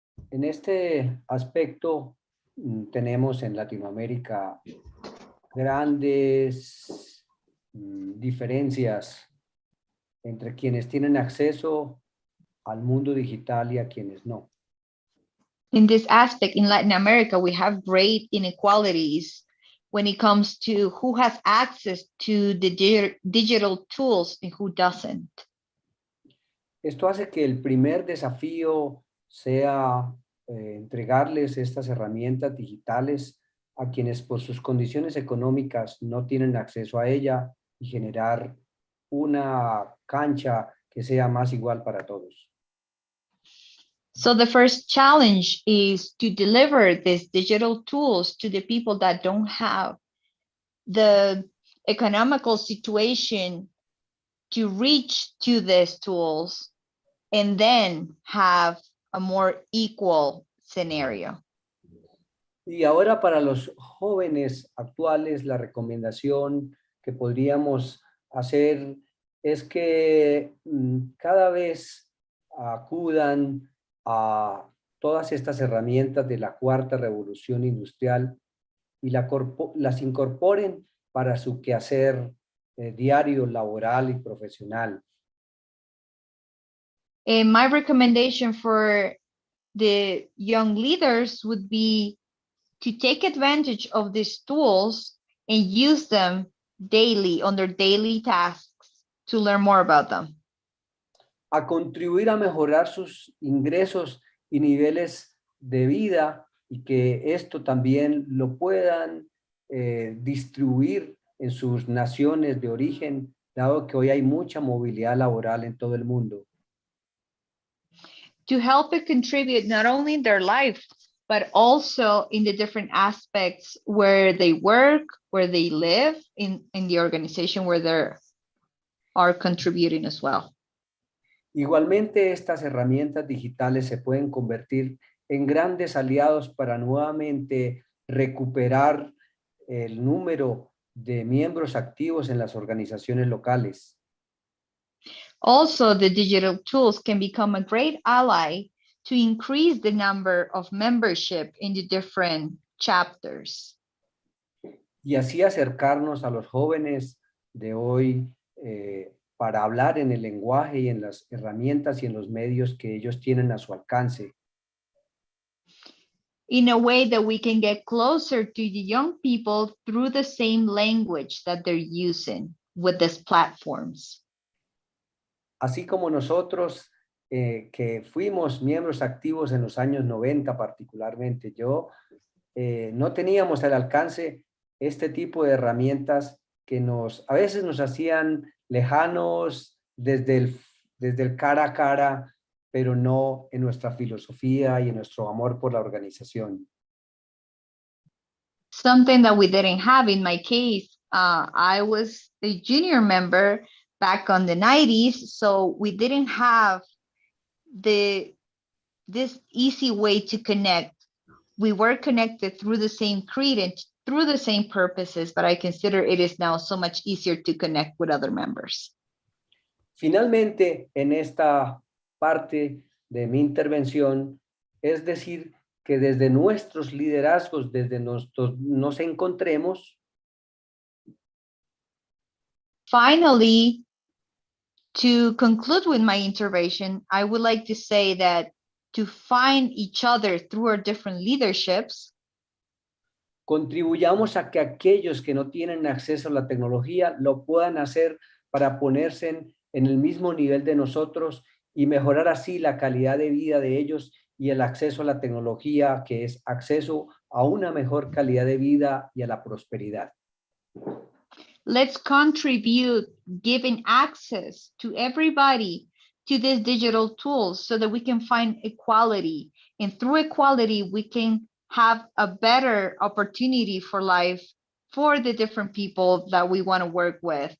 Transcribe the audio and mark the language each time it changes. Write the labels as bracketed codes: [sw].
[es] En este aspecto tenemos en Latinoamérica grandes diferencias entre quienes tienen acceso al mundo digital y a quienes no. [en] In this aspect, in Latin America, we have great inequalities when it comes to who has access to the digital tools and who doesn't. [es] Esto hace que el primer desafío sea entregarles estas herramientas digitales a quienes por sus condiciones económicas no tienen acceso a ella y generar una cancha que sea más igual para todos. [en] So the first challenge is to deliver these digital tools to the people that don't have the economical situation to reach to these tools and then have a more equal scenario. [es] Y ahora para los jóvenes actuales, la recomendación que podríamos hacer es que cada vez acudan a todas estas herramientas de la cuarta revolución industrial y las incorporen para su quehacer diario, laboral y profesional. [en] And my recommendation for the young leaders would be to take advantage of these tools and use them daily on their daily tasks to learn more about them. [es] A contribuir a mejorar sus ingresos y niveles de vida y que esto también lo puedan distribuir en sus naciones de origen, dado que hoy hay mucha movilidad laboral en todo el mundo. [en] To help it contribute not only in their life, but also in the different aspects where they work, where they live, in the organization where they are contributing as well. [es] Igualmente, estas herramientas digitales se pueden convertir en grandes aliados para nuevamente recuperar el número de miembros activos en las organizaciones locales. [en] Also, the digital tools can become a great ally to increase the number of membership in the different chapters. [es] Y así acercarnos a los jóvenes de hoy para hablar en el lenguaje y en las herramientas y en los medios que ellos tienen a su alcance. [en] In a way that we can get closer to the young people through the same language that they're using with these platforms. [es] Así como nosotros que fuimos miembros activos en los años 90 particularmente, no teníamos al alcance este tipo de herramientas que a veces nos hacían lejanos desde el cara a cara, pero no en nuestra filosofía y en nuestro amor por la organización. [en] Something that we didn't have in my case, I was a junior member back on the 90s, so we didn't have this easy way to connect. We were connected through the same creed and through the same purposes, but I consider it is now so much easier to connect with other members. [es] Finalmente, en esta parte de mi intervención, es decir, que desde nuestros liderazgos, desde nos encontremos. [en] Finally, to conclude with my intervention, I would like to say that to find each other through our different leaderships, [es] contribuyamos a que aquellos que no tienen acceso a la tecnología lo puedan hacer para ponerse en el mismo nivel de nosotros y mejorar así la calidad de vida de ellos y el acceso a la tecnología, que es acceso a una mejor calidad de vida y a la prosperidad. [en] Let's contribute giving access to everybody to these digital tools so that we can find equality. And through equality, we can have a better opportunity for life for the different people that we want to work with.